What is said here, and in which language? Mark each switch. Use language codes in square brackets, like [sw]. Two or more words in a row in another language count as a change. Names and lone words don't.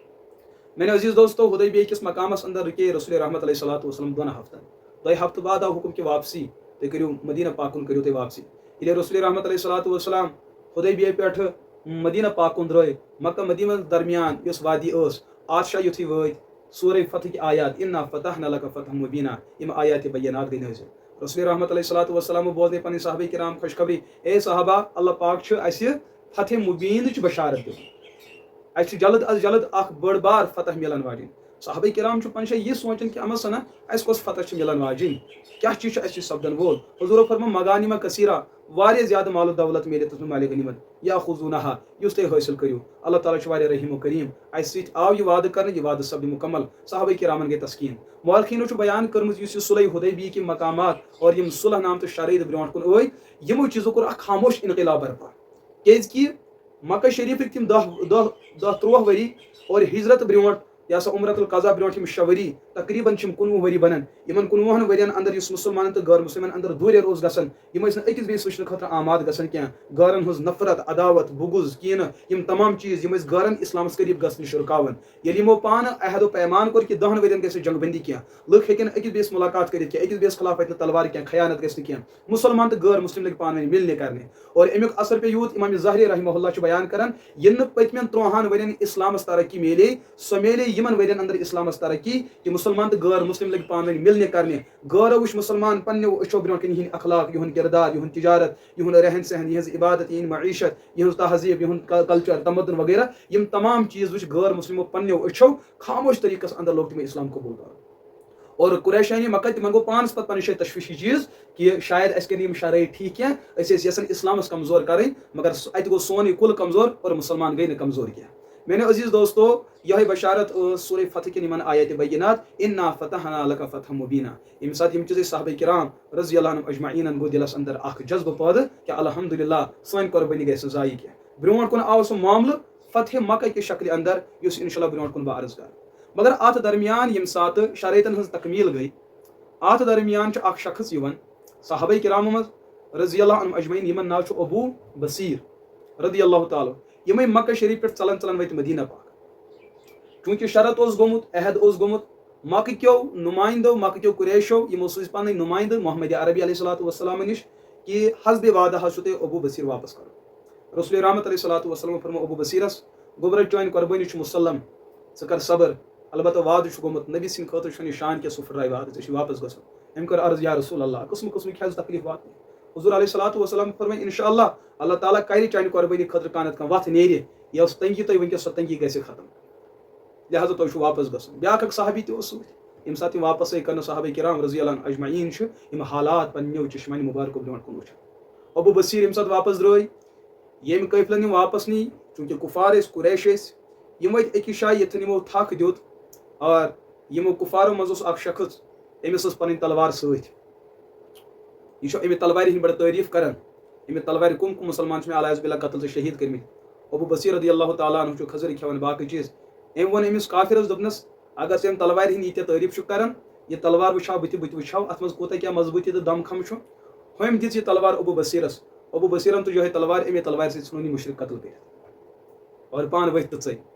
[ks] میرے عزیز دوستو حدیبیہ کس مقامس اندر رکے رسول رحمت [ar] علیہ الصلوۃ والسلام [ks] دون ہفتن دۄیہِ ہفتہٕ بعد آو حکم کہ واپسی تُہۍ کٔرِو مدینہ پاکُن کٔرِو تُہۍ واپسی ییٚلہِ رسول رحمت [ar] علیہ الصلوۃ والسلام [ks] حدیبیہ پٮ۪ٹھ مدینہ پاکُن درٛٲے مکہ مدینہ درمیان یۄس وادی ٲس آدشاہ یُتھُے وٲتۍ سورہ فتحٕکۍ آیات [ar] انا فتحنا لک فتحا مبینا [ks] یم آیات بینات گٔے نٲزِل رسول رحمت [ar] علیہ الصلوۃ والسلام [ks] بوزنے پنٕنۍ صحابہ کرام خوشخبری اے صحابہ اللہ پاک چھُ اسہِ فتح مبینٕچ بشارت دِوان اسہِ چھُ جلد از جلد اکھ بٔڑ بار فتح ملن واجِنۍ صحابہ کرام چھُ پنشے یہ سونچان کہ اما سنا اسہِ کۄس فتح چھِ ملن واجِنۍ کیا چیز چھُ اسہِ سپدن وول حضورو فرمو [ar] مغانمہ کثیرہ [ks] واریاہ زیادہ مال و دولت میلہِ تس مال غنیمت [ar] یا خذونہا [ks] یُس تُہۍ حٲصل کٔرِو اللہ تعالیٰ چھُ واریاہ رحیم و کریم اسہِ سۭتۍ آو یہ وعدٕ کرنہٕ یہ وعدٕ سپدِ مکمل صحابہ کرامن گٔے تسکیٖن مورخیٖنو چھُ بیان کٔرمٕژ یُس یہِ صلح حدیبیہ کی مقامات اور یم صلح نام تہٕ شرائط برونٛٹھ کُن ٲے یمو چیزو کوٚر اکھ خاموش انقلاب برپا کیازِ کہ مکہ شریفٕکۍ تِم دہ ترٛوہ ؤری اور ہجرت برونٛٹھ یہ سا عمرت القضا برونٛٹھ یم 6 ؤری تقریباً 19 ؤری بنان یمن 19 ؤرین اندر یُس مسلمانن تہٕ غٲر مسلمن اندر دوٗریر اوس گژھان یم ٲسۍ نہٕ أکِس بیٚیِس وٕچھنہٕ خٲطرٕ آماد گژھان کینٛہہ غٲرن ہٕنٛز نفرت عداوت بغض کینہٕ یم تمام چیز یم ٲسۍ غٲرن اسلامس قریب گژھنہٕ نِش رُکاوان ییٚلہِ یمو پانہٕ عہد و پیمان کوٚر کہ 10 ؤرین گژھِ جنگ بندی کینٛہہ لُکھ ہیٚکن أکِس بیٚیِس ملاقات کٔرِتھ کینٛہہ أکِس بیٚیِس خلاف وتھِ نہٕ تلوار کینٛہہ خیانت گژھِ نہٕ کینٛہہ مسلمان تہٕ غٲر مسلم لٔگۍ پانہٕ ؤنۍ مِلنہِ کرنہِ اور امیُک اثر پیٚو یوٗت امام ظاہری [ar] رحمہ اللہ [ks] چھُ بیان کران ییٚلہِ نہٕ پٔتمٮ۪ن 30 ؤرین اسلامس ترقی میلے سۄ میلے یمن ؤرین اندر اسلامس ترقی کہ مسلمان تہٕ غٲر مسلم لٔگۍ پانہٕ ؤنۍ مِلنہِ کرنہِ غٲرو وٕچھ مسلمان پننیو أچھو برونٛٹھ کَنہِ یِہٕنٛدۍ اخلاق یِہُنٛد کردار یِہُنٛد تجارت یِہُنٛد رہن سہن یِہٕنٛز عبادت یِہٕنٛدۍ معیشت یِہٕنٛز تہذیٖب یِہُنٛد کلچر تمدُن وغیرہ یم تمام چیز وٕچھ غٲر مسلمو پننیو أچھو خاموش طریقس اندر لوگ تِمو اسلام قبوٗل کرُن اور قریشانہِ مکہ تِمن گوٚو پانس پتہٕ پنٕنۍ جایہِ تشویشی چیز کہ شاید اسہِ کٔرۍ یم شرائط ٹھیک کینٛہہ أسۍ ٲسۍ یژھان اسلامس کمزور کرٕنۍ مگر اتہِ گوٚو سون یہِ کُل کمزور اور مسلمان گٔے نہٕ کمزور کینٛہہ میٲنیو عزیز دوستو یہے بشارت ٲس سورہ فتح کٮ۪ن یِمن آیات بینات [ar] انا فتحنا لک فتحا مبینا [ks] ییٚمہِ ساتہٕ یم چیٖز صحابہ کرام [ar] رضی اللہ عنہم اجمعینن [ks] گوٚو دلس اندر اکھ جذبہٕ پٲدٕ کہ الحمدللہ سٲنۍ قربٲنی گژھِ نہٕ ضایع کینٛہہ برونٛٹھ کُن آو سُہ معاملہٕ فتح مکہ کہِ شکلہِ اندر یُس انشاءاللہ برونٛٹھ کُن بہٕ عرض کرٕ مگر اتھ درمیان ییٚمہِ ساتہٕ شرائطن ہٕنٛز تکمیل گٔے اتھ درمیان چھُ اکھ شخص یِوان صحابہ کرامو منٛز [ar] رضی اللہ عنہم اجمعین [ks] یِمن ناو چھُ ابو بصیر [ar] رضی اللہ تعالیٰ [ks] یِمے مکہ شریف پٮ۪ٹھ ژلان وٲتۍ مدینہ پاک چوٗنٛکہِ شرط اوس گوٚمُت عہد اوس گوٚمُت مکہ کیو نُمایندو مکہ کیو قریشو یِمو سوٗزۍ پنٕنۍ نُمایندٕ محمد عربی [ar] علیہ الصلوۃ والسلام [ks] نِش کہ حسبِ وعدہ حظ چھُ تۄہہِ ابو بصیر واپس کرُن رسول رحمت [ar] علیہ الصلوۃ والسلام [ks] فرمو ابو بصیرس گوٚبرا چٲنۍ قربٲنی چھُ مسلم ژٕ کر صبر البتہ وعدٕ چھُ گوٚمُت نبی سٕنٛدِ خٲطرٕ چھُنہٕ یہِ شان کینٛہہ سُہ پھٕٹرایہِ وعدٕ ژےٚ چھُے واپس گژھُن أمۍ کٔر عرض [ar] یا رسول اللہ [ks] قٕسمہٕ قٕسمٕکۍ حظ تکلیٖف واتنہِ حضور [ar] علیہ الصلوۃ والسلام [ks] فرمٲے [ar] انشاء اللہ تعالیٰ [ks] کرِ چانہِ قربٲنی خٲطرٕ کانٛہہ نتہٕ کانٛہہ وتھ نیرِ یۄس تنگی تۄہہِ وٕنکیٚس سۄ تنگی گژھِ ختم لہٰذا تۄہہِ چھُو واپس گژھُن بیاکھ اکھ صحابی تہِ اوس سۭتۍ ییٚمہِ ساتہٕ یِم واپس آے کرنہٕ صحابہ کرام [ar] رضی اللہ عنہم اجمعین [ks] چھِ یِم حالات پننیو چشمانہِ مُبارکو برونٛٹھ کُن وٕچھان ابو بصیر ییٚمہِ ساتہٕ واپس درٛاے ییٚمہِ قٲفلن یِم واپس نی چوٗنٛکہِ کُفار ٲسۍ قریش ٲسۍ یم وت أکِس جایہِ ییٚتٮ۪ن یمو تھک دیُت اور یمو کفارو منٛز اوس اکھ شخص أمِس ٲس پنٕنۍ تلوار سۭتۍ یہ چھُ امہِ تلوارِ ہٕنٛدۍ بڑٕ تعریٖف کران امہِ تلوارِ کم مسلمان چھِ مےٚ علیہ باللہ قتل تہٕ شہیٖد کٔرمٕتۍ ابو بصیر [ar] رضی اللہ تعالیٰ عنہ [ks] چھُ خضر کھٮ۪وان باقٕے چیٖز أمۍ ووٚن أمِس کافرس دوٚپنس اگر ژٕ امہِ تلوارِ ہٕنٛدۍ ییٖتیاہ تعریٖف چھُکھ کران یہِ تلوار وٕچھاو بہٕ تہِ وٕچھاو اتھ منٛز کوٗتاہ کیٛاہ مضبوٗطی تہٕ دم خم چھُ ہُمۍ دِژ یہِ تلوار ابو بصیرس ابو بصیرن تُج یِہوٚے تلوار امی تلوارِ سۭتۍ ژھٕنون یہِ مُشرِک قتل کٔرِتھ اور پانہٕ ؤتھۍ تہٕ ژٔلۍ